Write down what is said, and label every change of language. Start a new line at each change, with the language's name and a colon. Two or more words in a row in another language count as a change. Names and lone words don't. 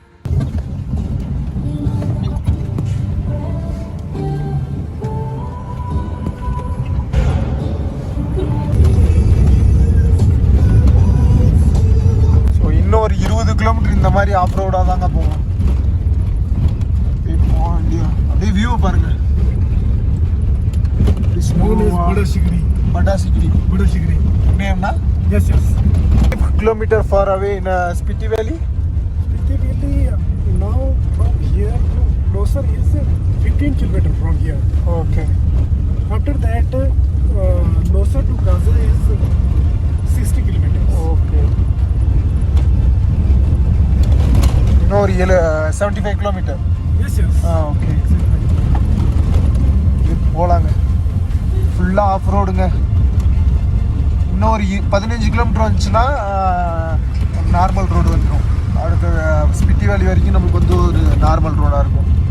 Tamil: ஸோ இன்னும் ஒரு 20 கிலோமீட்டர் இந்த மாதிரி
English: off roadaaga
Tamil: தாங்க போவோம். அப்படியே வியூவை பாருங்கள்.
English: बड़ा सिगड़ी name na? yes Kilometer far away in Spiti Valley now from here to closer is 15 kilometer from here. Okay. After that closer to Gaza is 60 kilometers. Okay. No, 75 kilometer. Yes
Tamil: okay. போலாங்க. ஃபுல்லாக
English: off roadunga.
Tamil: இன்னும் ஒரு 15 கிலோமீட்டர் வந்துச்சுன்னா
English: normal road
Tamil: வந்துடும். அடுத்த ஸ்பிட்டி வேலி வரைக்கும் நம்மளுக்கு வந்து ஒரு
English: normal roadaaga
Tamil: இருக்கும்.